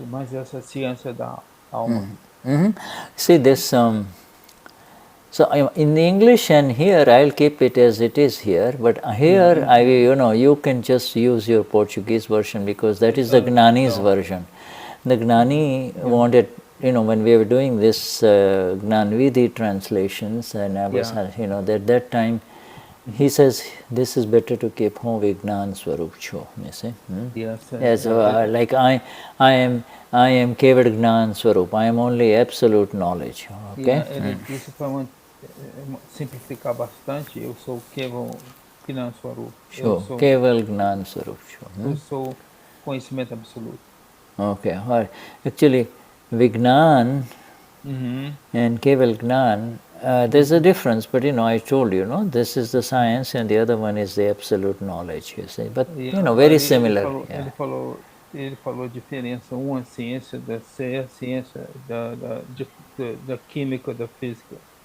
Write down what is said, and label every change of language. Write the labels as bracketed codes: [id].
[pt] Mas essa ciência da alma. [en] See this. So in English and here I'll keep it as it is here, but here you can just use your Portuguese version because that is the Gnani's version. The Gnani wanted, when we were doing this Gnanvidhi translations, and I was, at that time, he says this is better to keep [gu] home Vignan Swarup Cho, [en] you see. Yes, like I am Kevad Gnan Swarup, I am only absolute knowledge. Okay? [pt] Ele disse para simplificar bastante, eu sou [gu] Gnan Swarup. [en] Sure. Keval Gnan Swarup. [pt] Eu sou conhecimento absoluto. [en] Okay. All right. Actually, Vignan and Keval Gnan, there's a difference, but I told you, this is the science and the other one is the absolute knowledge, you see. But, very similar. [pt] Ele falou a diferença, uma ciência da ciência da química, da física.